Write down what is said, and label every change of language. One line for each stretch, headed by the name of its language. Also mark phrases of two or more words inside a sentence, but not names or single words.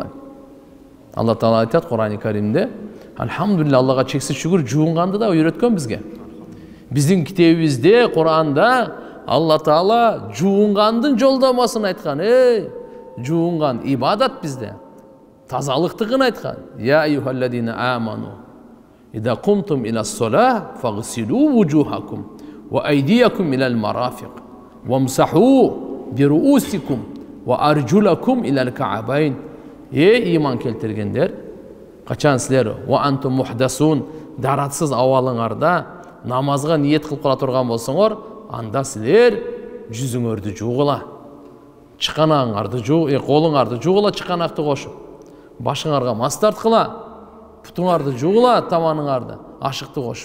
Kyrgyz: Алла Таала айтат Кур'ан-ы Каримде, Алхамдулилlah, Аллага чексиз шүгүр, жуунганды да үйрөткөн бизге. Биздин китебибизде, Кур'анда Алла Таала жуунгандын жолдомосун айткан. Жуунган ибадат бизде. Тазалыктыгын айткан.
Arabic: يا أيها الذين آمنوا. إذا قمتم إلى الصلاة فاغسلوا وجوهكم وأيديكم إلى المرافق وامسحوا برءوسكم وأرجلكم إلى الكعبين.
Kyrgyz: Иман келтиргендер, качан силер
Arabic: وأنتم محدثون,
Kyrgyz: даратсыз абалыңарда намазга ниет кылып кала турган болсоңор, анда силер жүзүңөрдү жуугула, чыканагыңарды колуңарды жуугула, чыканакты кошуп, башыңарга мас тарткыла, путуңарды жуугула, таманыңарды, ашыкты кошуп.